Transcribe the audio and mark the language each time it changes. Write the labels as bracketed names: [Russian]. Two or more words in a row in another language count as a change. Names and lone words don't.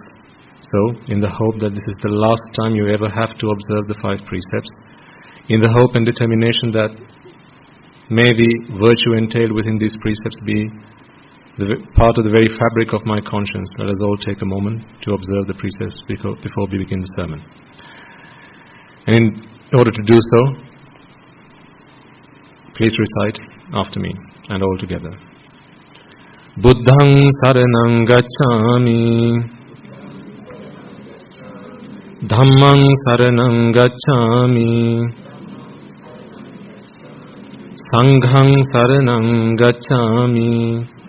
[English] So, in the hope that this is the last time you ever have to observe the 5 precepts, in the hope and determination that may the virtue entailed within these precepts be part of the very fabric of my conscience, let us all take a moment to observe the precepts before we begin the sermon. And in order to do so, please recite after me and all together. [Pali] Buddhang saranang gacchami, Dhammang saranang gacchami, Sanghang saranang gacchami,